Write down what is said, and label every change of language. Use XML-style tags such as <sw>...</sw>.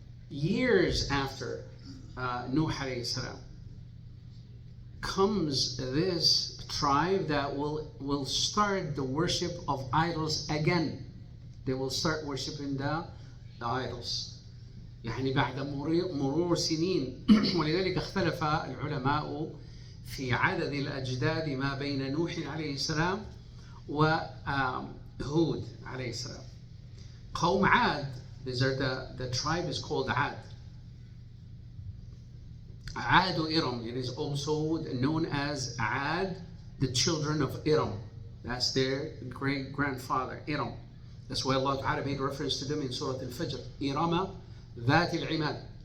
<en>years after Nuh alayhi salam, comes this tribe that will start the worship of idols again. They will start worshiping the idols.</en> <ar>يعني بعد مرور سنين. ولذلك اختلف العلماء في عدد الأجداد ما بين نوح عليه السلام وهود عليه السلام.</ar> <en>قوم عاد, these are the tribe is called Ad. Ad Iram, it is also known as Ad, the children of Iram. That's their great grandfather, Iram. That's why Allah Ta'ala made reference to them in Surah Al-Fajr.</en> <ar>Irama ذات العماد.</ar>